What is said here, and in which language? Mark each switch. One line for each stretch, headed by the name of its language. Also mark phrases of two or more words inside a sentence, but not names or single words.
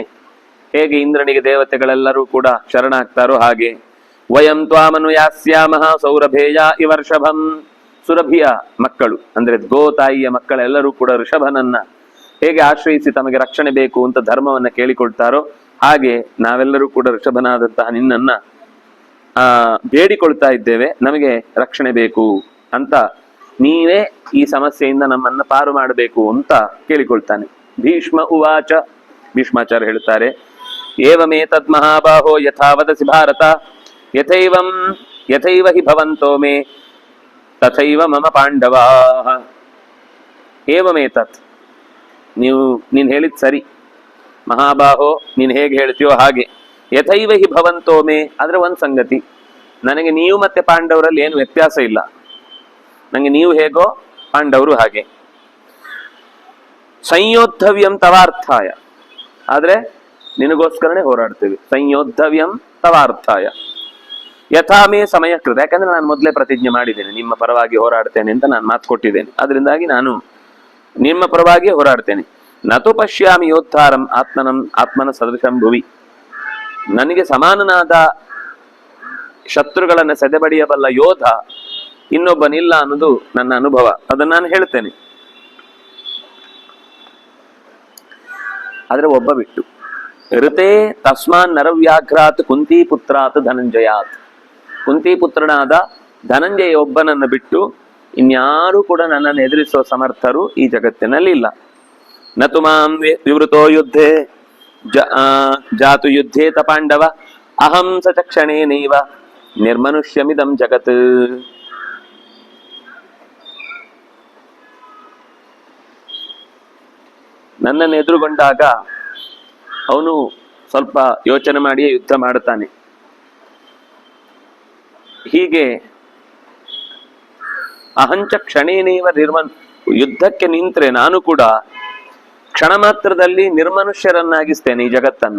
Kannada: ಹೇಗೆ ಇಂದ್ರನಿಗೆ ದೇವತೆಗಳೆಲ್ಲರೂ ಕೂಡ ಶರಣಾಗ್ತಾರೋ ಹಾಗೆ
Sanskrit: ವಯಂ ತ್ವಾಮನುಯಾಸ್ಯಾಮಃ ಸೌರಭೇಯ ಇವರ್ಷಭಂ,
Kannada: ಸುರಭಿಯ ಮಕ್ಕಳು ಅಂದ್ರೆ ಗೋತಾಯಿಯ ಮಕ್ಕಳೆಲ್ಲರೂ ಕೂಡ ಋಷಭನನ್ನ ಹೇಗೆ ಆಶ್ರಯಿಸಿ ತಮಗೆ ರಕ್ಷಣೆ ಬೇಕು ಅಂತ ಧರ್ಮವನ್ನ ಕೇಳಿಕೊಳ್ತಾರೋ ಹಾಗೆ ನಾವೆಲ್ಲರೂ ಕೂಡ ಋಷಭನಾದಂತಹ ನಿನ್ನನ್ನ ಬೇಡಿಕೊಳ್ತಾ ಇದ್ದೇವೆ, ನಮಗೆ ರಕ್ಷಣೆ ಬೇಕು ಅಂತ, ನೀವೇ ಈ ಸಮಸ್ಯೆಯಿಂದ ನಮ್ಮನ್ನ ಪಾರು ಮಾಡಬೇಕು ಅಂತ ಕೇಳಿಕೊಳ್ತಾನೆ.
Sanskrit: ಭೀಷ್ಮ ಉವಾಚ,
Kannada: ಭೀಷ್ಮಾಚಾರ್ಯ ಹೇಳ್ತಾರೆ,
Sanskrit: ಏವಮೇತದ್ ಮಹಾಬಾಹೋ ಯಥಾ ವದಸಿ ಭಾರತ ಯಥೈವ ಹಿ ಭವಂತೋ ಮೇ ತಥೈವ ಮಮ ಪಾಂಡವಾಃ.
Kannada: ಏವಮೇತತ್, ನೀನ್ ಹೇಳಿದ್ ಸರಿ ಮಹಾಬಾಹೋ, ನೀನ್ ಹೇಗೆ ಹೇಳ್ತೀಯೋ ಹಾಗೆ.
Sanskrit: ಯಥೈವ ಹಿ ಭವಂತೋ ಮೇ,
Kannada: ಆದ್ರೆ ಒಂದ್ ಸಂಗತಿ, ನನಗೆ ನೀವು ಮತ್ತೆ ಪಾಂಡವರಲ್ಲಿ ಏನು ವ್ಯತ್ಯಾಸ ಇಲ್ಲ. ನಂಗೆ ನೀವು ಹೇಗೋ ಪಾಂಡವರು ಹಾಗೆ.
Sanskrit: ಸಂಯೋದ್ಧವ್ಯಂ ತವಾರ್ಥಾಯ,
Kannada: ಆದ್ರೆ ನಿನಗೋಸ್ಕರನೇ ಹೋರಾಡ್ತೀವಿ.
Sanskrit: ಸಂಯೋದ್ಧವ್ಯಂ ತವಾರ್ಥಾಯ ಯಥಾ ಮೇ ಸಮಯ ಕೃತ,
Kannada: ಯಾಕಂದ್ರೆ ನಾನು ಮೊದಲೇ ಪ್ರತಿಜ್ಞೆ ಮಾಡಿದ್ದೇನೆ ನಿಮ್ಮ ಪರವಾಗಿ ಹೋರಾಡ್ತೇನೆ ಅಂತ ನಾನು ಮಾತು ಕೊಟ್ಟಿದ್ದೇನೆ. ಅದರಿಂದಾಗಿ ನಾನು ನಿಮ್ಮ ಪರವಾಗಿ ಹೋರಾಡ್ತೇನೆ.
Sanskrit: ನತು ಪಶ್ಯಾಮಿ ಯೋದ್ಧಾರಂ ಆತ್ಮನ ಸದೃಶಂ ಭುವಿ,
Kannada: ನನಗೆ ಸಮಾನನಾದ ಶತ್ರುಗಳನ್ನ ಸೆದೆಬಡಿಯಬಲ್ಲ ಯೋಧ ಇನ್ನೊಬ್ಬನಿಲ್ಲ ಅನ್ನೋದು ನನ್ನ ಅನುಭವ, ಅದನ್ನ ನಾನು ಹೇಳ್ತೇನೆ. ಆದ್ರೆ ಒಬ್ಬ ಬಿಟ್ಟು,
Sanskrit: ಋತೆ ತಸ್ಮಾನ್ ನರವ್ಯಾಘ್ರಾತ್ ಕುಂತಿ ಪುತ್ರಾತ್ ಧನಂಜಯಾತ್,
Kannada: ಕುಂತಿ ಪುತ್ರನಾದ ಧನಂಜಯ ಒಬ್ಬನನ್ನು ಬಿಟ್ಟು ಇನ್ಯಾರೂ ಕೂಡ ನನ್ನನ್ನು ಎದುರಿಸುವ ಸಮರ್ಥರು ಈ ಜಗತ್ತಿನಲ್ಲಿ ಇಲ್ಲ.
Sanskrit: ನತು ಮಾಂ ವಿವೃತೋ ಯುದ್ಧೇ ಜಾತು ಯುದ್ಧೇತ ಪಾಂಡವ ಅಹಂ ಸ ಚಕ್ಷಣೇನೈವ ನಿರ್ಮನುಷ್ಯಮಿದಂ ಜಗತ್.
Kannada: ನನ್ನನ್ನು ಎದುರುಗೊಂಡಾಗ ಅವನು ಸ್ವಲ್ಪ ಯೋಚನೆ ಮಾಡಿಯೇ ಯುದ್ಧ ಮಾಡುತ್ತಾನೆ. ಹೀಗೆ
Sanskrit: ಅಹಂಚ ಕ್ಷಣೇನೇವ
Kannada: ಯುದ್ಧಕ್ಕೆ ನಿಂತ್ರೆ ನಾನು ಕೂಡ ಕ್ಷಣ ಮಾತ್ರದಲ್ಲಿ ನಿರ್ಮನುಷ್ಯರನ್ನಾಗಿಸ್ತೇನೆ ಈ ಜಗತ್ತನ್ನ.